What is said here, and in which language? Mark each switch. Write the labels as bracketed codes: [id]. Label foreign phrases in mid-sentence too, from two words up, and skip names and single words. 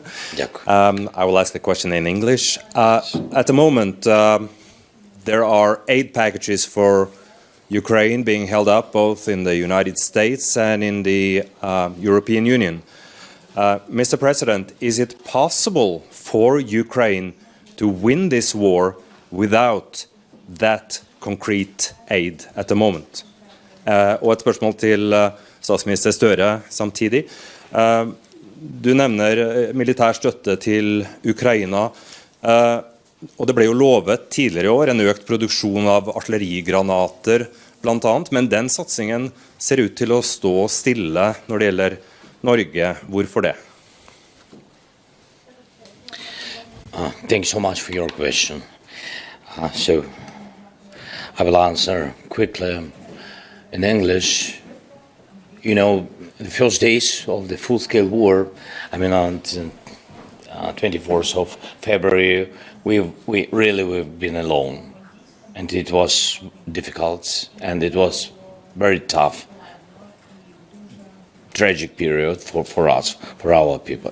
[en] I will ask the question in English. At the moment, there are aid packages for Ukraine being held up both in the United States and in the European Union. Mr. President, is it possible for Ukraine to win this war without that concrete aid at the moment? [no] Og et spørsmål til statsminister Støre samtidig. Du nevner militær støtte til Ukraina, og det ble jo lovet tidligere i år en økt produksjon av artillerigranater blant annet, men den satsingen ser ut til å stå stille når det gjelder Norge. Hvorfor det? [en] Thanks so much for your question. So I will answer quickly in English. You know, the first days of the full-scale war, I mean on 24th of February, we've been alone, and it was difficult, and it was very tough, tragic period for us, for our people.